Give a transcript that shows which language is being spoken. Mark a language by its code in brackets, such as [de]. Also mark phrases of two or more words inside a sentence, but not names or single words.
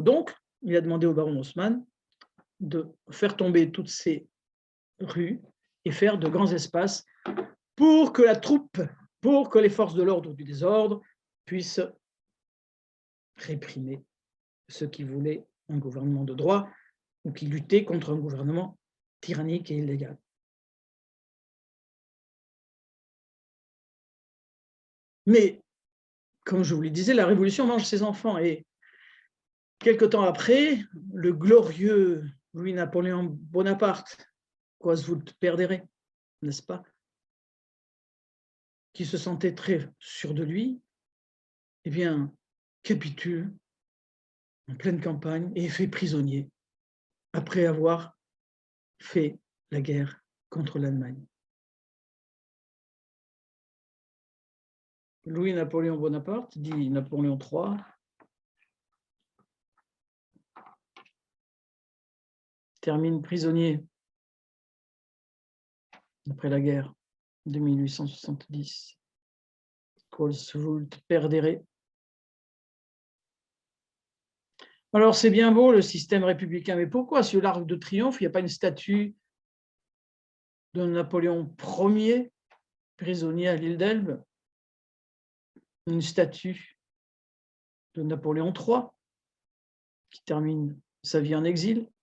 [fr] Donc, il a demandé au baron Haussmann de faire tomber toutes ces rues et faire de grands espaces pour que la troupe, pour que les forces de l'ordre ou du désordre puissent réprimer ceux qui voulaient un gouvernement de droit ou qui luttaient contre un gouvernement tyrannique et illégal. Mais, comme je vous le disais, la Révolution mange ses enfants. Et quelque temps après, le glorieux Louis-Napoléon Bonaparte, [la] quas vult perdere, [fr] n'est-ce pas, qui se sentait très sûr de lui, eh bien, capitule en pleine campagne et est fait prisonnier après avoir fait la guerre contre l'Allemagne. Louis-Napoléon Bonaparte, dit Napoléon III, termine prisonnier après la guerre de 1870. [la] Quos vult perdere. [fr] Alors, c'est bien beau le système républicain, mais pourquoi sur l'Arc de Triomphe, il n'y a pas une statue de Napoléon Ier, prisonnier à l'île d'Elbe, une statue de Napoléon III, qui termine sa vie en exil?